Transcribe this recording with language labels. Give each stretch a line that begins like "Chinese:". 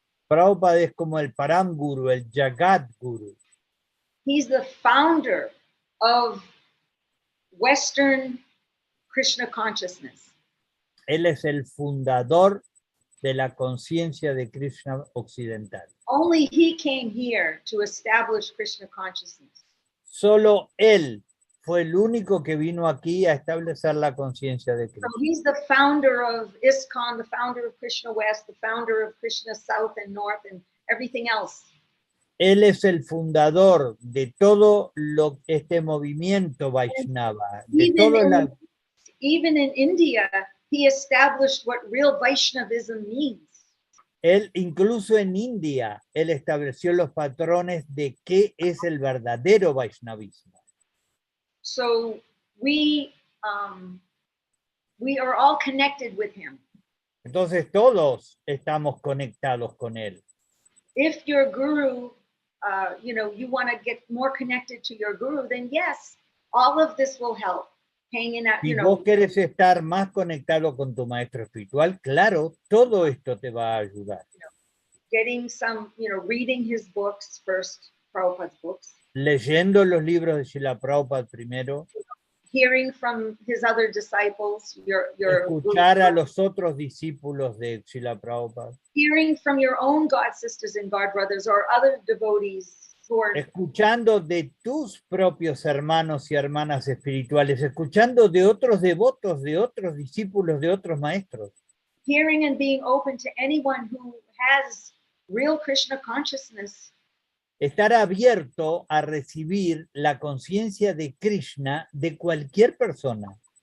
Spanish: Prabhupada es como el Param Guru, el Jagat Guru.
English: He's the founder of Western Krishna consciousness.
Spanish: Él es el fundador de la conciencia de Krishna occidental.
English: Only he came here to establish Krishna consciousness.
Spanish: Solo él fue el único que vino aquí a establecer la conciencia de Krishna.
English: So he's the founder of ISKCON, the founder of Krishna West, the founder of Krishna South and North, and everything else.
Spanish: Él es el fundador de todo este movimiento Vaishnava. De
English: Even in India, he established what real Vaishnavism means.
Spanish: Él, incluso en India, él estableció los patrones de qué es el verdadero Vaishnavismo.
English: So we are all connected with him.
Spanish: Entonces todos estamos conectados con él.
English: If your guru, you know, you want to get more connected to your guru, then yes, all of this will help. Hanging out,
Spanish: Si
English: you know,
Spanish: vos querés estar más conectado con tu maestro espiritual, claro, todo esto te va a ayudar.
English: getting some, you know, reading his books first, Prabhupada's books.
Spanish: Leyendo los libros de Srila Prabhupada primero.
English: Hearing from his other disciples, your
Spanish: escuchar a los otros discípulos de Srila Prabhupada.
English: Hearing from your own God sisters and God brothers or other devotees who are
Spanish: escuchando de tus propios hermanos y hermanas espirituales, escuchando de otros devotos, de otros discípulos, de otros maestros.
English: Hearing and being open to anyone who has real Krishna consciousness.
Spanish: Estar abierto a recibir la conciencia de Krishna de cualquier persona.